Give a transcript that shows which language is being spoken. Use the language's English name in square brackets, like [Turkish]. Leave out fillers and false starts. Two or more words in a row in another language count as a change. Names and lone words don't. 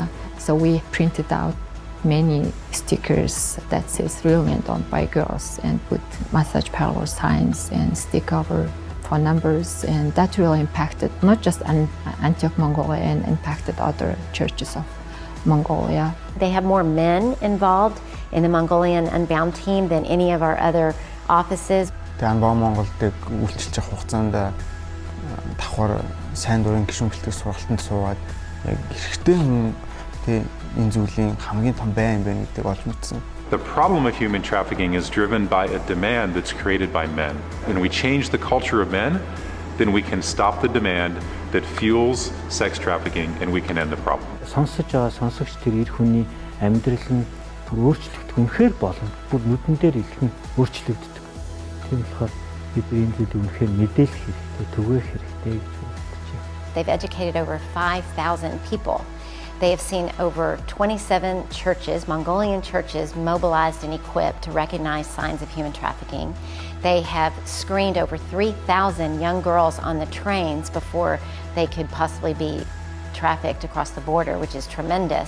[English] So we printed out many stickers that says Real Men Don't Buy Girls and put massage parlor signs and stick over phone numbers, and that really impacted not just Antioch, Mongolia, and impacted other churches of Mongolia. They have more men involved in the Mongolian Unbound team than any of our other offices. [Mongolian] Unbound Monголыг үйлчилж авах хугацаанд давхар сайн дурын гишүүн бэлтгэл сургалтанд суугаад яг эрэгтэй хүн тий энэ зүйлийн хамгийн том бай юм байна гэдгийг олж мэдсэн. [English] The problem of human trafficking is driven by a demand that's created by men. When we change the culture of men, then we can stop the demand that fuels sex trafficking and we can end the problem. [Mongolian] Сонсож байгаа сонсогч тэр эр хүний амьдрал нь өөрчлөгдөх үнэхээр болно. Бүр нүдэн дээр илхэн өөрчлөгддөг. Тийм болохоор бид энэ зүйлийг үнэхээр мэдээлэх хэрэгтэй, түгээх хэрэгтэй гэж бодож байна. [English] They've educated over 5,000 people. They have seen over 27 churches, Mongolian churches, mobilized and equipped to recognize signs of human trafficking. They have screened over 3,000 young girls on the trains before they could possibly be trafficked across the border, which is tremendous.